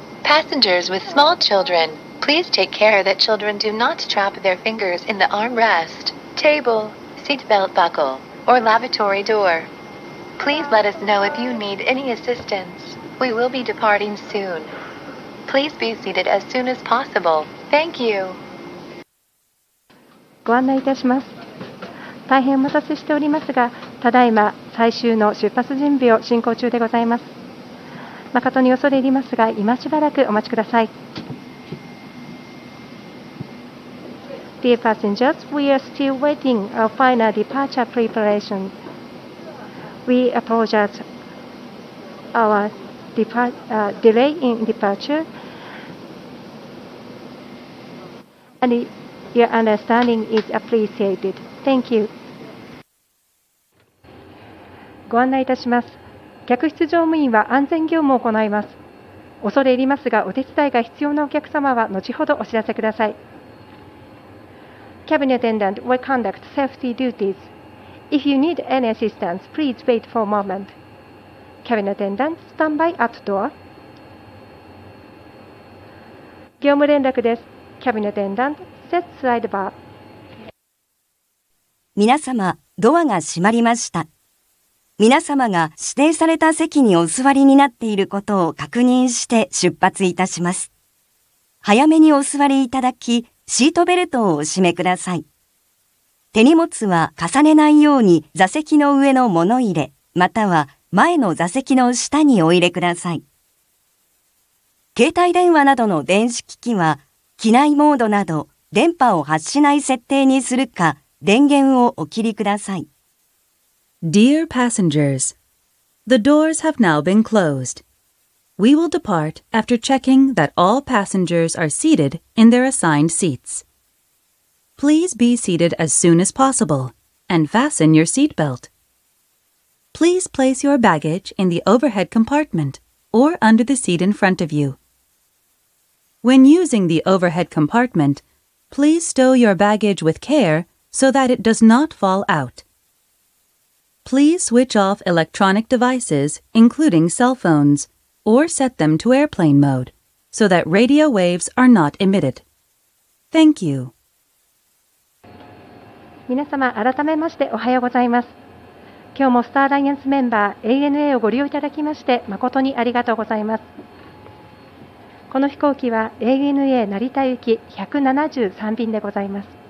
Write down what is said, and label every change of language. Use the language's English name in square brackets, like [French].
[English] Passengers with small children, please take care that children do not trap their fingers in the armrest, table, seatbelt buckle, or lavatory door. Please let us know if you need any assistance. We will be departing soon. Please be seated as soon as possible. Thank you. [Japanese] ご案内いたします。大変お待たせしておりますが、ただいま最終の出発準備を進行中でございます。誠に恐れ入りますが、今しばらくお待ちください。 [English] Dear passengers, we are still waiting our final departure preparations. We apologize our delay in departure, and your understanding is appreciated. Thank you. [Japanese] ご案内いたします。客室乗務員は安全業務を行います。恐れ入りますが、お手伝いが必要なお客様は後ほどお知らせください。 [English] Cabin attendant will conduct safety duties. If you need any assistance, please wait for a moment. Cabin attendant, stand by at door. [Japanese] 業務連絡です。 [English] Cabin attendant, set side bar. [Japanese] 皆様、ドアが閉まりました。皆様が指定された席にお座りになっていることを確認して出発いたします。早めにお座りいただき、シートベルトをお締めください。手荷物は重ねないように座席の上の物入れ、または前の座席の下にお入れください。携帯電話などの電子機器は、機内モードなど電波を発しない設定にするか、電源をお切りください。 [English] Dear passengers, the doors have now been closed. We will depart after checking that all passengers are seated in their assigned seats. Please be seated as soon as possible and fasten your seatbelt. Please place your baggage in the overhead compartment or under the seat in front of you. When using the overhead compartment, please stow your baggage with care so that it does not fall out. Please switch off electronic devices, including cell phones, or set them to airplane mode, so that radio waves are not emitted. Thank you. [Japanese] 皆様、改めましておはようございます。今日もスターアライアンスメンバー ANA をご利用いただきまして誠にありがとうございます。この飛行機は ANA 成田行き173便でございます。